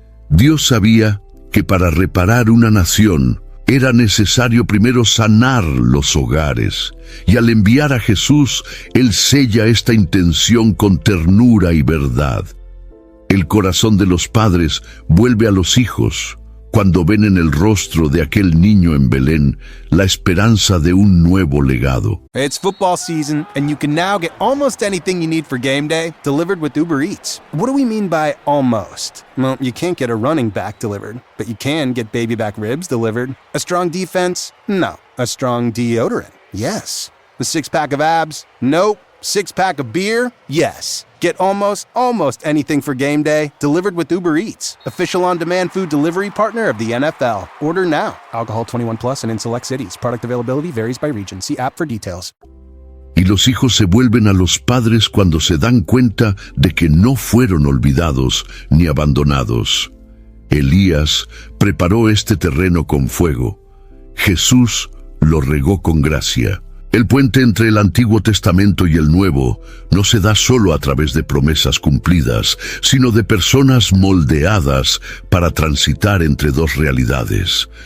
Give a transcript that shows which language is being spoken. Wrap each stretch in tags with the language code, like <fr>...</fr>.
<es>Dios sabía que para reparar una nación era necesario primero sanar los hogares, y al enviar a Jesús, Él sella esta intención con ternura y verdad. El corazón de los padres vuelve a los hijos, cuando ven en el rostro de aquel niño en Belén la esperanza de un nuevo legado.</es> <en>It's football season, and you can now get almost anything you need for game day delivered with Uber Eats. What do we mean by almost? Well, you can't get a running back delivered, but you can get baby back ribs delivered. A strong defense? No. A strong deodorant? Yes. A six-pack of abs? Nope. Six-pack of beer? Yes. Get almost anything for game day delivered with Uber Eats, official on-demand food delivery partner of the NFL. Order now. Alcohol 21 plus and in select cities. Product availability varies by region. See app for details.</en> <es>Y los hijos se vuelven a los padres cuando se dan cuenta de que no fueron olvidados ni abandonados. Elías preparó este terreno con fuego. Jesús lo regó con gracia. El puente entre el Antiguo Testamento y el Nuevo no se da solo a través de promesas cumplidas, sino de personas moldeadas para transitar entre dos realidades.</es>